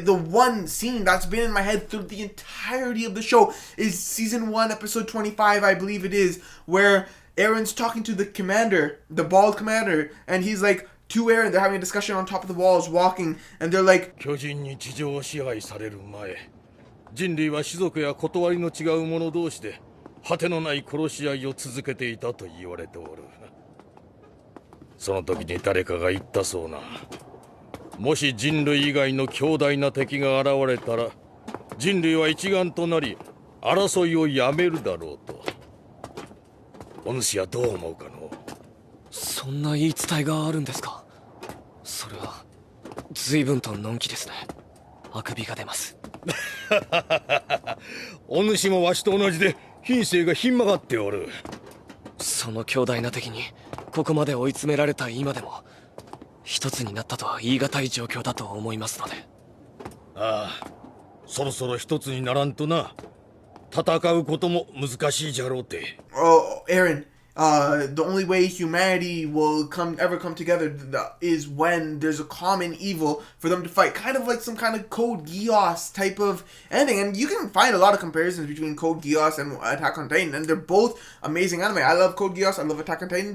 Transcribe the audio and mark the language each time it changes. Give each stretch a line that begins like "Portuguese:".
English: Like, the one scene that's been in my head through the entirety of the show is season 1, episode 25, I believe it is, where Eren's talking to the commander, the bald commander, and he's like, to Eren, they're having a discussion on top of the walls, walking, and they're like,
Japanese: 巨人に地上を支配される前、人類は種族や断りの違う者同士で果てのない殺し合いを続けていたと言われておる。その時に誰かが言ったそうな。もし人類以外の強大な敵が現れたら、人類は一丸となり争いをやめるだろうと。お主はどう思うかの？そんな言い伝えがあるんですか？それは随分とのんきですね。あくびが出ます。お主もわしと同じで品性がひん曲がっておる。その強大な敵にここまで追い詰められた今でも一つになったとは言い難い状況だと思いますので。ああ、そろそろ一つにならんとな。戦うことも難しいじゃろうて。
English: Oh, Eren, the only way humanity will ever come together is when there's a common evil for them to fight. Kind of like some kind of Code Geass type of ending. And you can find a lot of comparisons between Code Geass and Attack on Titan. And they're both amazing anime. I love Code Geass, I love Attack on Titan.